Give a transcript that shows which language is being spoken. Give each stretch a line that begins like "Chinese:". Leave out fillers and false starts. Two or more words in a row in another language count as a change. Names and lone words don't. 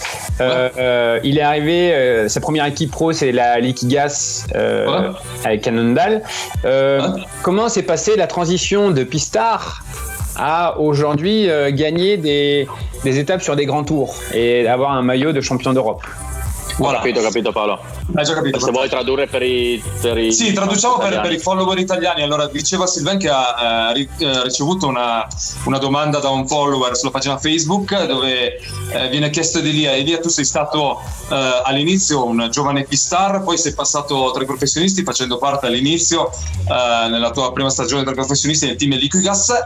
French: Il est arrivé, sa première équipe pro, c'est la Liquigas avec Cannondale. Comment s'est passée la transition de pistard à aujourd'hui gagner des étapes sur des grands tours et avoir un maillot de champion d'Europe? Voilà.
Italian: Ho capito Paolo. Hai già capito. Se vuoi tradurre per i Sì, traduciamo per i follower italiani. Allora, diceva Sylvain che ha ricevuto una domanda da un follower sulla pagina Facebook dove viene chiesto ad Elia. Elia, tu sei stato all'inizio un giovane pistar, poi sei passato tra i professionisti facendo parte all'inizio nella tua prima stagione tra i professionisti nel team Liquigas.